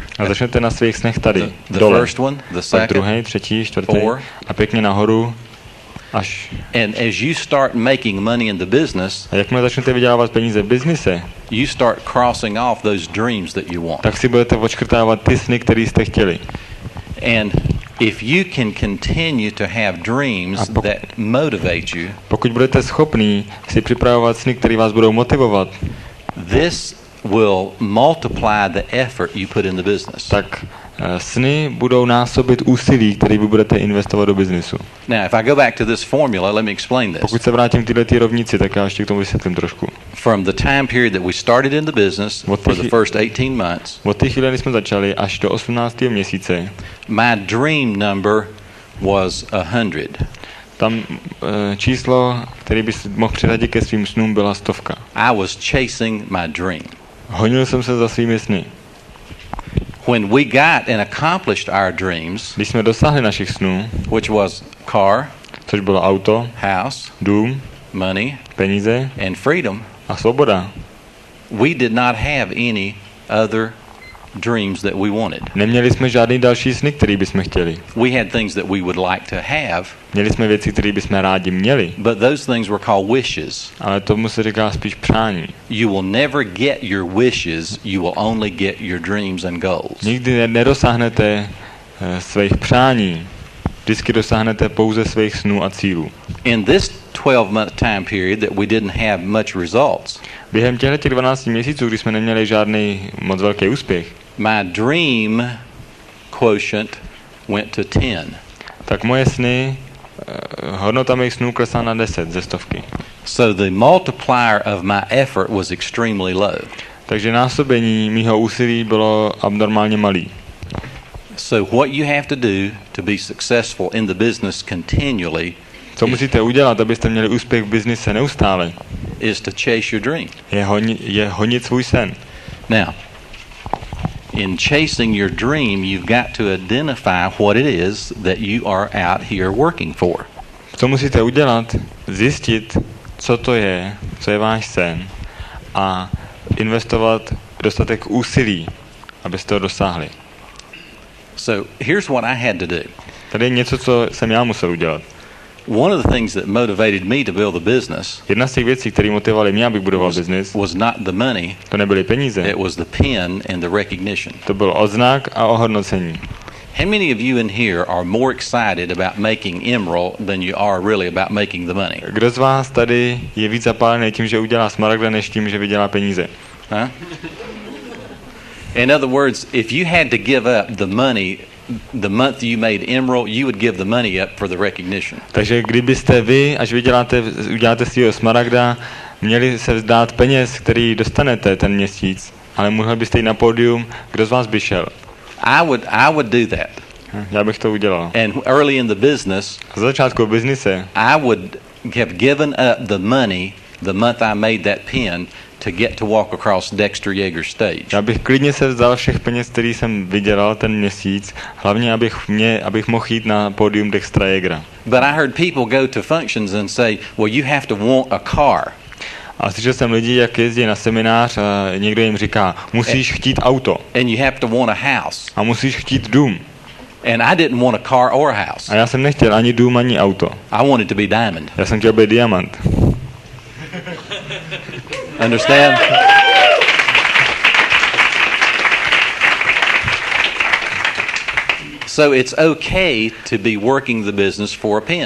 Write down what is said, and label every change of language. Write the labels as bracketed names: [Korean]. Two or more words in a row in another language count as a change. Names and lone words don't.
[Czech] a začnete na svých snech tady, [English] The [Czech] dole. [English] first one, the [Czech] Pak [English] second, [Czech] druhý, třetí, čtvrtý [English] four. [Czech] a pěkně nahoru až. [English] and as you start making money in the business, [Czech] A jakmile začnete vydělávat peníze v biznise, [English] you start crossing off those dreams that you want. [Czech] tak si budete odškrtávat ty sny, které jste chtěli. [English] And if you can continue to have dreams that motivate you, [Czech] Pokud budete schopní si připravovat sny, které vás budou motivovat, [English] this will multiply the effort you put in the business. [Czech] tak sny budou násobit úsilí, které vy budete investovat do biznesu. [English] Now, if I go back to this formula, let me explain this. [Czech] Pokud se vrátím k této rovnici, tak já ještě k tomu vysvětlím trošku. [English] From the time period that we started in the business for the first 18 months, [Czech] Od té chvíle, kdy jsme začali, až do 18. měsíce, [English] my dream number was 100. [Czech] tam číslo, který by si mohl přiřadit ke svým snům, byla 100. [English] I was chasing my dream. [Czech] Honil jsem se za svými sny. [English] When we got and accomplished our dreams, [Czech] Když jsme dosáhli našich snů, [English] which was car, [Czech] což bylo auto, [English] house, [Czech] dům, [English] money, [Czech] peníze [English] and freedom, [Czech] a svoboda, [English] we did not have any other dreams that we wanted. [Czech] Neměli jsme žádný další sny, který bychom chtěli. [English] We had things that we would like to have. [Czech] Měli jsme věci, které bychom rádi měli. [English] But those things were called wishes. [Czech] Ale tomu se říká spíš přání. [English] You will never get your wishes, you will only get your dreams and goals. [Czech] Nikdy nedosáhnete svých přání. Vždycky dosáhnete pouze svých snů a cílů. [English] In this 12-month time period that we didn't have much results. [Czech] Během těchto 12 měsíců, kdy jsme neměli žádný moc velký úspěch, [English] My dream quotient went to 10. [Czech] tak moje sny, hodnota mých snů klesla na 10 ze 100. [English] So the multiplier of my effort was extremely low. [Czech] Takže násobení mýho úsilí bylo abnormálně malý. [English] So what you have to do to be successful in the business continually [Czech] Co musíte udělat, abyste měli úspěch v biznise neustále, [English] is to chase your dream. [Czech] je honit svůj sen. [English] Now, in chasing your dream, you've got to identify what it is that you are out here working for. [Czech] Co musíte udělat? Zjistit, co to je, co je váš sen a investovat dostatek úsilí, abyste ho dosáhli. [English] So here's what I had to do. [Czech] Tady je něco, co jsem já musel udělat. [English] One of the things that motivated me to build a business [Czech] Jedna z těch věcí, které motivovaly mě, abych budoval biznis, [English] was not the money, [Czech] to nebyly peníze. [English] it was the pen and the recognition. [Czech] To byl odznak a ohodnocení. [English] How many of you in here are more excited about making emerald than you are really about making the money? [Czech] Kdo z vás tady je víc zapálený tím, že udělá smaragda, než tím, že vydělá peníze? Huh? [English] In other words, if you had to give up the money the month you made emerald, you would give the money up for the recognition. [Czech] Takže kdybyste vy, až uděláte svýho smaragda, měli se vzdát peněz, který dostanete ten měsíc, ale mohli byste jít na pódium, kdo z vás by šel? [English] I would do that. [Czech] Já bych to udělal. [English] And early in the business, [Czech] Za začátku v biznise [English] I would have given up the money the month I made that pen to get to walk across Dexter Yeager's stage. [Czech] já bych klidně se vzdal všech peněz, který jsem vydělal ten měsíc, hlavně abych mohl jít na pódium Dextera Yeagera. [English] But I heard people go to functions and say, well, you have to want a car. [Czech] A slyšel jsem lidi, jak jezdí na seminář a někdo jim říká, musíš chtít auto [English] And you have to want a house. [Czech] a musíš chtít dům. [English] And I didn't want a car or a house. [Czech] A já jsem nechtěl ani dům, ani auto. [English] I wanted to be diamond. [Czech] Já jsem chtěl být diamant. [English] Understand? So it's okay to be working the business for a pen.